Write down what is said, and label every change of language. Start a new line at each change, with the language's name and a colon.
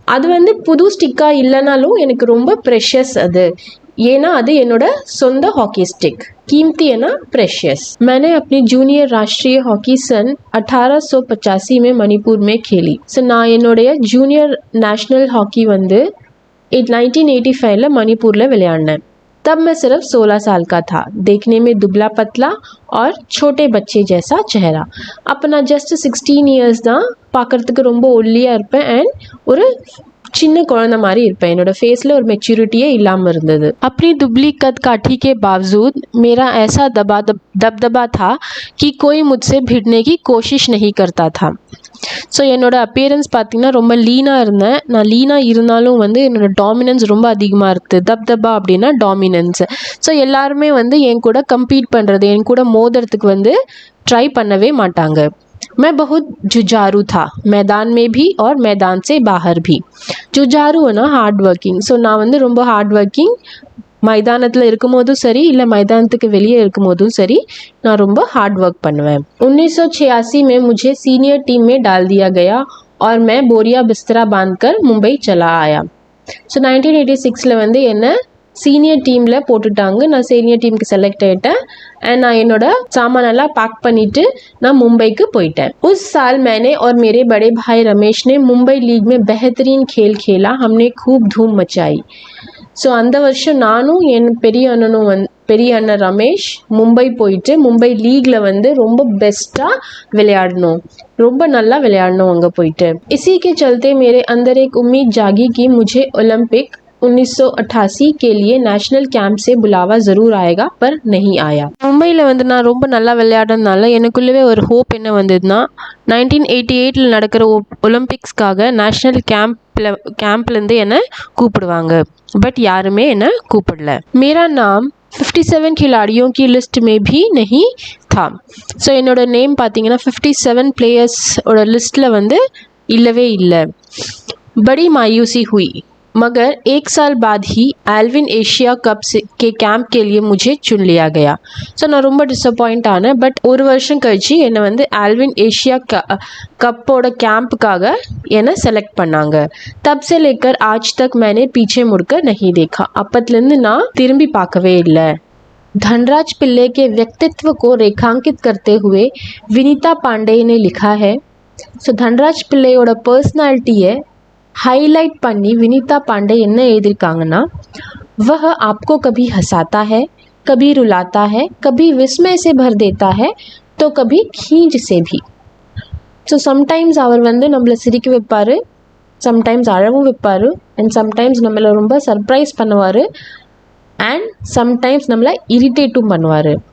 Tamil: அது வந்து புது ஸ்டிக்காக இல்லைனாலும் எனக்கு ரொம்ப ப்ரெஷஸ் அது, ஏன்னா அது என்னோட சொந்த ஹாக்கி ஸ்டிக்।
Hindi: कीमती है ना, प्रेशियस। मैंने अपनी जूनियर राष्ट्रीय हॉकी सन 1885 में मणिपुर में खेली।
Tamil: ஸோ நான் என்னுடைய ஜூனியர் நேஷ்னல் ஹாக்கி வந்து 1985 मणिपुर விளையாடினேன்।
Hindi: तब मैं सिर्फ 16 साल का था। देखने में दुबला पतला और छोटे बच्चे जैसा चेहरा। अपना जस्ट 16 इयर्स
Tamil: தான், பார்க்குறதுக்கு ரொம்ப ஒல்லியாக இருப்பேன் அண்ட் ஒரு சின்ன குழந்தை மாதிரி இருப்பேன்। என்னோட ஃபேஸில் ஒரு மெச்சூரிட்டியே இல்லாமல் இருந்தது।
Hindi: अपनी दुबली कद काठी के बावजूद मेरा ऐसा दबदबा था कि कोई मुझसे भिड़ने की कोशिश नहीं करता था।
Tamil: ஸோ என்னோட அப்பியரன்ஸ் பார்த்திங்கன்னா ரொம்ப லீனாக இருந்தேன்। நான் லீனாக இருந்தாலும் வந்து என்னோட டாமினன்ஸ் ரொம்ப அதிகமாக இருக்குது। தப்தபா அப்படின்னா டாமினன்ஸ்। ஸோ எல்லாருமே வந்து என் கூட கம்பீட் பண்ணுறது, என் கூட மோதுறதுக்கு வந்து ட்ரை பண்ணவே மாட்டாங்க।
Hindi: मैं बहुत जुझारू था, मैदान में भी और मैदान से बाहर भी. जुझारू है ना हार्ड वर्किंग.
Tamil: ஸோ நான் வந்து ரொம்ப ஹார்ட் ஒர்க்கிங், மைதானத்தில் இருக்கும் போதும் சரி இல்லை மைதானத்துக்கு வெளியே இருக்கும் போதும் சரி நான் ரொம்ப हार्ड वर्क பண்ணுவேன்.
Hindi: 1986 में मुझे सीनियर टीम में डाल दिया गया और मैं बोरिया बिस्तरा बांधकर मुंबई चला आया.
Tamil: ஸோ 1986 வந்து என்ன சீனியர் டீமில் போட்டுட்டாங்க. நான் சீனியர் டீமுக்கு செலக்ட் ஆகிட்டேன் அண்ட் நான் என்னோட சாமானெல்லாம் पैक பண்ணிட்டு நான் मुंबईக்கு போயிட்டேன்.
Hindi: उस साल मैंने और मेरे बड़े भाई रमेश ने मुंबई लीग में बेहतरीन खेल खेला. हमने खूब धूम मचाई.
Tamil: ஸோ அந்த வருஷம் நானும் என் பெரிய அண்ணன் ரமேஷ் மும்பை போயிட்டு மும்பை லீக்ல வந்து ரொம்ப பெஸ்ட்டாக விளையாடணும், ரொம்ப நல்லா விளையாடணும் அங்கே போயிட்டு.
Hindi: इसी के चलते मेरे अंदर एक उम्मीद जागी कि मुझे ओलंपिक 1988 के लिए नेशनल कैंप से बुलावा ज़रूर आएगा, पर नहीं आया.
Tamil: மும்பையில் வந்து நான் ரொம்ப நல்லா விளையாடுறதுனால எனக்குள்ளவே ஒரு ஹோப் என்ன வந்ததுன்னா 1988 நடக்கிற ஒலிம்பிக்ஸ்க்காக நேஷ்னல் கேம்ப்லேருந்து என்னை கூப்பிடுவாங்க. बट யாருமே என்னை கூப்பிடல.
Hindi: मेरा नाम 57 खिलाड़ियों की लिस्ट में भी नहीं था.
Tamil: ஸோ என்னோட நேம் பார்த்தீங்கன்னா 57 பிளேயர்ஸோட லிஸ்ட்டில் வந்து இல்லவே இல்லை.
Hindi: बड़ी मायूसी हुई मगर एक साल बाद ही एल्विन एशिया कप के कैंप के लिए मुझे चुन लिया गया.
Tamil: ஸோ நான் ரொம்ப டிசப்பாயிண்ட் ஆனேன். பட் ஒரு வருஷம் கழிச்சு என்னை வந்து ஆல்வின் ஏஷியா கப்போட கேம்புக்காக என்னை செலக்ட் பண்ணாங்க.
Hindi: தப் से लेकर आज तक मैंने पीछे मुड़कर नहीं देखा.
Tamil: அப்பத்துலேருந்து நான் திரும்பி பார்க்கவே இல்லை.
Hindi: धनराज पिल्ले के व्यक्तित्व को रेखांकित करते हुए विनीता पांडे ने लिखा है.
Tamil: ஸோ தன்ராஜ் பிள்ளையோட பர்சனாலிட்டியை हाईलाइट பண்ணி विनीता पांडे என்ன எழுதியிருக்காங்கன்னா,
Hindi: वह आपको कभी हंसाता है, कभी रुलाता है, कभी विस्मय से भर देता है, तो कभी खींच से भी.
Tamil: ஸோ சம்டைம்ஸ் அவர் வந்து நம்மளை சிரிக்க வைப்பார், சம்டைம்ஸ் அழவும் வைப்பார் அண்ட் சம்டைம்ஸ் நம்மளை ரொம்ப சர்ப்ரைஸ் பண்ணுவார் एंड समटाइम्स நம்மளை इरिटेटும் பண்ணுவார்.